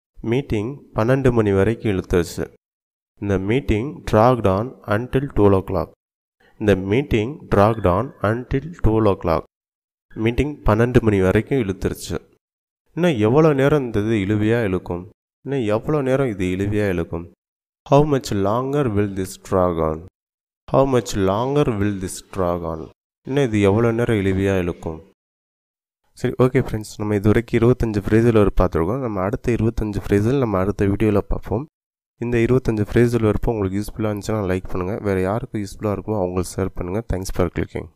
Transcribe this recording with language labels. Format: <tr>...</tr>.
<ta>Meeting 12 மணி வரைக்கும் இழுத்துருச்சு, இந்த</ta> <en>Meeting dragged on until 12 o'clock.</en> <ta>இந்த</ta> <en>Meeting dragged on until 12 o'clock.</en> <ta>Meeting 12 மணி வரைக்கும் இழுத்துருச்சு. இன்னும் எவ்வளோ நேரம் இந்த இது இழுவையாக இழுக்கும், இன்னும் எவ்வளோ நேரம் இது இழுவையாக இழுக்கும்.</ta> <en>How much longer will this drag on? How much longer will this drag on?</en> <ta>இன்னும் இது எவ்வளோ நேரம் இழுவையாக இழுக்கும். சரி, ஓகே ஃப்ரெண்ட்ஸ், நம்ம இது வரைக்கும் 25 ஃப்ரேஸில் ஒரு பார்த்துருக்கோம். நம்ம அடுத்த 25 ஃப்ரேஸில் நம்ம அடுத்த வீடியோவில் பார்ப்போம். இந்த 25 ஃப்ரேஸில் இருப்போம் உங்களுக்கு யூஸ்ஃபுல்லாக இருந்துச்சுன்னா லைக் பண்ணுங்கள். வேறு யாருக்கு யூஸ்ஃபுல்லாக இருக்குமோ அவங்களுக்கு ஷேர் பண்ணுங்கள்.</ta> <en>Thanks for clicking.</en>